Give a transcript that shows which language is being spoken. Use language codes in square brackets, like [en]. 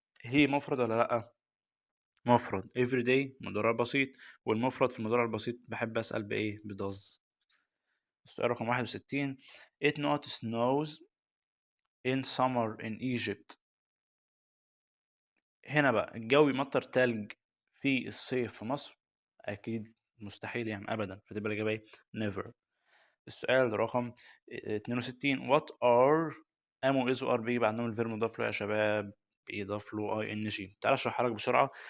[ar] he مفرد ولا لأ؟ مفرد. every day مضارع بسيط، والمفرد في المضارع البسيط بحب أسأل بإيه؟ does. السؤال رقم [en] 61 it not snows in summer in Egypt. [ar] هنا بقى الجو يمطر تلج في الصيف في مصر؟ أكيد مستحيل يعني أبدا، فتبقى الإجابة إيه؟ never. السؤال رقم 62 what are am و is و are بيجي بعدهم الفيرب مضاف له يا شباب؟ بيضاف له ing. تعال أشرحها لك بسرعة.